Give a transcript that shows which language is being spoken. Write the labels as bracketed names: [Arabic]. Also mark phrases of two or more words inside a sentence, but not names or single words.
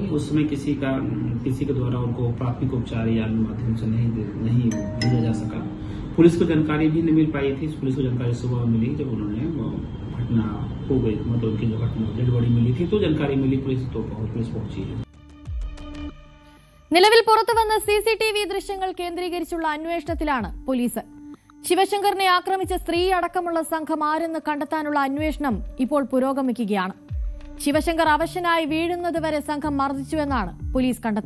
[Hindi] उस समय किसी के द्वारा उनको प्राथमिक उपचार या अन्य माध्यम से नहीं दिया जा सका। पुलिस को जानकारी भी नहीं मिल पाई थी। पुलिस को जानकारी सुबह मिली जब उन्होंने घटना हो गई, मतलब उनकी जो घटना डेड बॉडी मिली थी तो जानकारी मिली पुलिस पहुंची है. [Malayalam] നിലവിൽ പുറത്തുവന്ന CCTV ദൃശ്യങ്ങൾ കേന്ദ്രീകരിച്ചുള്ള അന്വേഷണത്തിലാണ് പോലീസ്. ശിവശങ്കറിനെ ആക്രമിച്ച സ്ത്രീ അടക്കമുള്ള സംഘം ആരെന്ന് കണ്ടെത്താനുള്ള അന്വേഷണം ഇപ്പോൾ പുരോഗമിക്കുകയാണ്. ശിവശങ്കർ അവശനായി വീഴുന്നതുവരെ സംഘം മർദ്ദിച്ചുവെന്നാണ് പോലീസ് കണ്ടെത്തൽ.